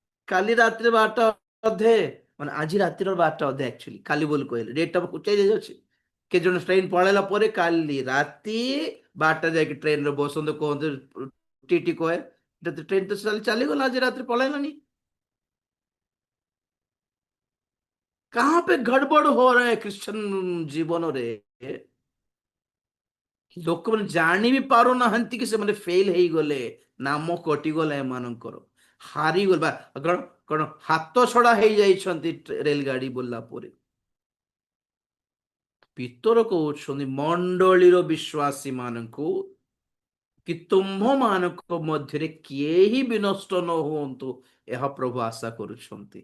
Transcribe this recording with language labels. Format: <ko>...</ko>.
<or>କାଲି ରାତିରେ 12ଟା ଅଧେ ମାନେ ଆଜି ରାତିର 12ଟା ଅଧେ, ଆକ୍ଚୁଆଲି କାଲି ବୋଲି କହିଲେ ଡେଟଟା ଚେଞ୍ଜ ହେଇଯାଉଛି। କେତେ ଜଣ ଟ୍ରେନ ପଳେଇଲା ପରେ କାଲି ରାତି 12ଟା ଯାଇକି ଟ୍ରେନରେ ବସନ୍ତୁ, କୁହନ୍ତୁ ଟିଟି କହେ ଟ୍ରେନ ତ ଚାଲିଗଲା, ଆଜି ରାତିରେ ପଳେଇଲାନି।</or> <hi>कहां पे गड़बड़ हो रहा है क्रिश्चियन जीवन रे?</hi> <or>ଲୋକମାନେ ଜାଣି ବି ପାରୁନାହାନ୍ତି କି ସେମାନେ ଫେଲ ହେଇଗଲେ, ନାମ କଟିଗଲା ଏମାନଙ୍କର, ହାରିଗଲେ ବା କଣ କଣ ହାତ ଛଡା ହେଇଯାଇଛନ୍ତି ରେଲଗାଡି ବୁଲିଲା ପରେ। ପିତର କହୁଛନ୍ତି ମଣ୍ଡଳୀର ବିଶ୍ୱାସୀ ମାନଙ୍କୁ କି ତୁମ୍ଭମାନଙ୍କ ମଧ୍ୟରେ କେହି ବିନଷ୍ଟ ନ ହୁଅନ୍ତୁ, ଏହା ପ୍ରଭୁ ଆଶା କରୁଛନ୍ତି।</or>